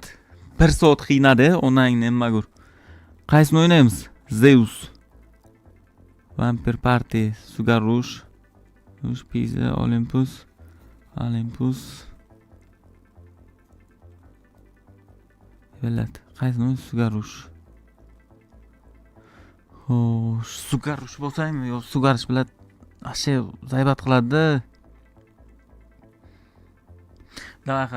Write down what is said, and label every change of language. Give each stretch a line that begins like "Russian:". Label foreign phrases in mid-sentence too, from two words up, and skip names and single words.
Uzbek: 1 soat qiynadi, onangni nima ko'r. Qaysini o'ynaymiz? Zeus. Vampire Party, Sugar Rush, Pizza, Olympus. Bilat. Qaysini o'yin? Sugar Rush. Xo'sh, Sugar Rush bo'lsaymi? Yo, Sugar Rush bilat ashe zaybat qiladi. Davay.